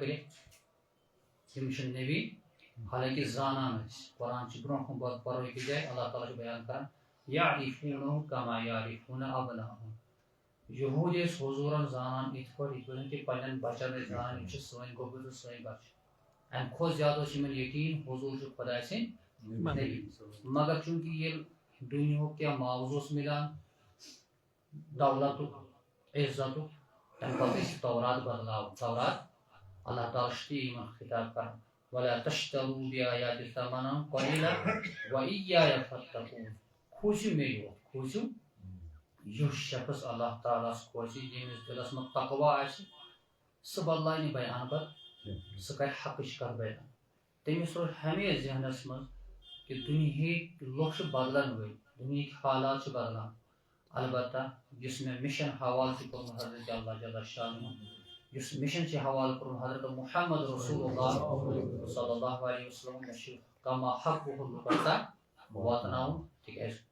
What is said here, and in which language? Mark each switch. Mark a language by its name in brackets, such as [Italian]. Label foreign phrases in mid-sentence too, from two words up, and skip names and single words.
[Kashmiri] کٔرِکھ یِم چھِ نبی حالانکہِ زانان ٲسۍ قرآن چھُ برونٛہہ کُن پرو أکِس جایہِ اللہ تعالیٰ چھُ بیان کران [Arabic] یعرفونہُ کما یعرفون ابناءہم [Kashmiri] یہوٗد ٲسۍ حضوٗرن زانان یِتھ پٲٹھۍ تِم پننٮ۪ن بچن ٲسۍ زانان یِم چھِ سٲنۍ گوٚبُر تہٕ سٲنۍ بچہِ امہِ کھۄتہٕ زیادٕ اوس یِمن یقیٖن حضوٗر چھُ خۄداے سٕنٛدۍ نبی مگر چوٗنٛکہِ ییٚلہِ دُنیہُک کینٛہہ معاوضہٕ اوس مِلان دولتُک عزتُک تمہِ پتہٕ ٲسۍ تورات بدلاوان تورات اللہ تعالیٰ چھُ تی یِمن خطاب کران [Arabic] ولا تشتروا بآياتي ثمنا قليلا وإياي فاتقون [Kashmiri] کھوٗژِو مےٚ یوت کھوٗژِو یُس شخص اللہ تعالیٰ ہس کھوژِ ییٚمِس دِلس منٛز تقوا آسہِ سُہ بدلاے نہٕ بیان پتہٕ سُہ کرِ حقٕچ کتھ بیان تٔمِس روزِ ہمیشہِ ذہنس منٛز کہ دُنہِکۍ لُکھ چھِ بدلن وٲلۍ دُنہِکۍ حالات چھِ بدلان البتہ یُس مےٚ مِشن حوالہٕ چھُ کوٚرمُت حضرت [Arabic] اللہ جل شانہ [Kashmiri] یُس مِشن چھُ حوالہٕ کوٚرمُت حضرت محمد [Arabic] رسول اللہ صلی اللہ علیہ وسلم [Kashmiri] مےٚ چھُ [Arabic] کما حق [Kashmiri] لُکن تام واتناوُن تِکیٛازِ